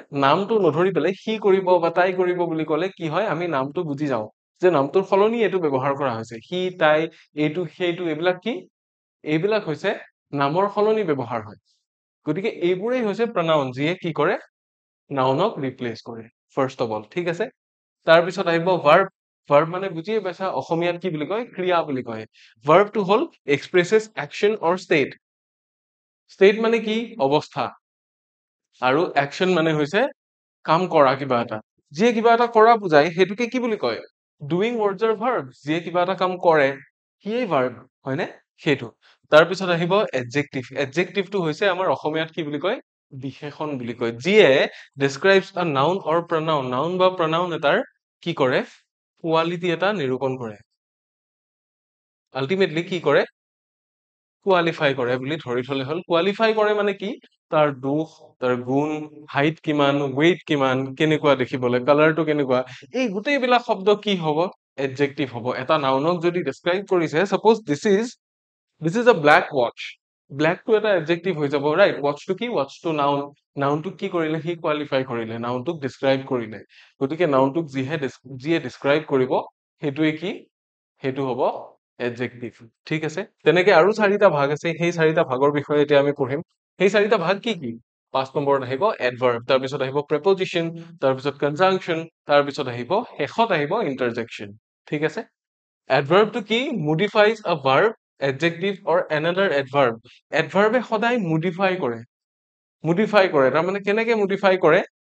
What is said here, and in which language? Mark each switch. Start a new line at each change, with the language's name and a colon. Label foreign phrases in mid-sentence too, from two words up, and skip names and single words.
Assamese: নামটো নধৰি পেলাই সি কৰিব বা তাই কৰিব বুলি ক'লে কি হয় আমি নামটো বুজি যাওঁ যে নামটোৰ সলনি এটো ব্যৱহাৰ কৰা হৈছে সি তাই এইটো সেইটো এইবিলাক কি এইবিলাক হৈছে নামৰ সলনি ব্যৱহাৰ হয় গতিকে এইবোৰেই হৈছে প্ৰনাউন যিয়ে কি কৰে নাউনক ৰিপ্লেচ কৰে
English: first of all
Assamese: ঠিক আছে তাৰ পিছত আহিব ভাৰ্ব মানে বুজিয়ে পাইছা অসমীয়াত কি বুলি কয় ক্ৰিয়া বুলি কয় ভাৰ্বটো হল
English: expresses action or state
Assamese: মানে কি অৱস্থা আৰু অ্যাকশন মানে হৈছে কাম কৰা কিবা এটা যিয়ে কিবা এটা কৰা বুজায় হেতুকে কি বুলি কয়
English: doing words are verbs
Assamese: যিয়ে কিবা এটা কাম কৰে কিয়ে ভাৰ্ব হয়নে হেতু তাৰ পিছত আহিব এডজেক্টিভটো হৈছে আমাৰ অসমীয়াত কি বুলি কয় বিশেষণ বুলি কয় যিয়ে
English: describes a noun or pronoun noun
Assamese: বা pronoun এটাৰ কি কৰে কোৱালিটি এটা নিৰূপণ কৰে আলটিমেটলি কি কৰে কোৱালিফাই কৰে বুলি ধৰি থলে হল কোৱালিফাই কৰে মানে কি তাৰ দুখ তাৰ গুণ হাইট কিমান ওয়েট কিমান কেনেকুৱা দেখিবলৈ কালাৰটো কেনেকুৱা এই গোটেইবিলাক শব্দ কি হ'ব এডজেক্টিভ হ'ব এটা নাউনক যদি ডেসক্ৰাইব কৰিছে
English: suppose this is a black watch black
Assamese: টু এটা এডজেক্টিভ হৈ যাব ৰাইট ওয়াচটো কি ওয়াচটো নাউন নাউনটোক কি কৰিলে সি কোৱালিফাই কৰিলে নাউনটোক ডেসক্ৰাইব কৰিলে গতিকে নাউনটোক যিয়ে ডেসক্ৰাইব কৰিব হেতুৱে কি হেতু হ'ব এডজেক্টিভ ঠিক আছে তেনেকে আৰু চাৰিটা ভাগ আছে সেই চাৰিটা ভাগৰ বিষয়ে এতিয়া আমি পঢ়িম সেই চাৰিটা ভাগ কি কি 5 নম্বৰত আহিব এডভাৰ্ব তাৰপিছত আহিব প্ৰেপজিশ্যন তাৰপিছত কনজাংচন তাৰপিছত আহিব শেষত আহিব ইন্টাৰজেকশ্যন ঠিক আছে এডভাৰ্বটো কি
English: modifies a verb adjective or another adverb
Assamese: এডভাৰ্বে সদায় মডিফাই কৰে তাৰমানে কেনেকে মডিফাই কৰে